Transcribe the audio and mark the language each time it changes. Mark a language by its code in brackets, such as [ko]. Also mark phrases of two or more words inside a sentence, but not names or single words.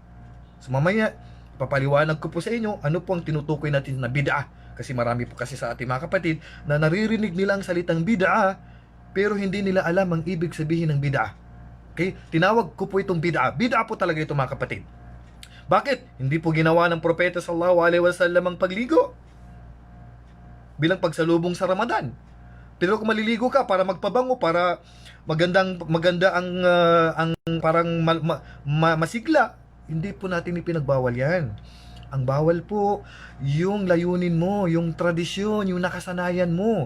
[tl] So mamaya papaliwanag ko po sa inyo ano po ang tinutukoy natin na bid'ah. Kasi marami po kasi sa ating mga kapatid na naririnig nila ang salitang bid'ah pero hindi nila alam ang ibig sabihin ng bid'ah. Okay? Tinawag ko po itong bid'ah. Bid'ah po talaga ito mga kapatid. Bakit? Hindi po ginawa ng Propeta [ar] صلى الله عليه وسلم [tl] ang pagligo bilang pagsalubong sa Ramadan. Pero kung maliligo ka para magpabango, para maganda ang parang masigla, hindi po natin ipinagbawal yan. Ang bawal po, yung layunin mo, yung tradisyon, yung nakasanayan mo.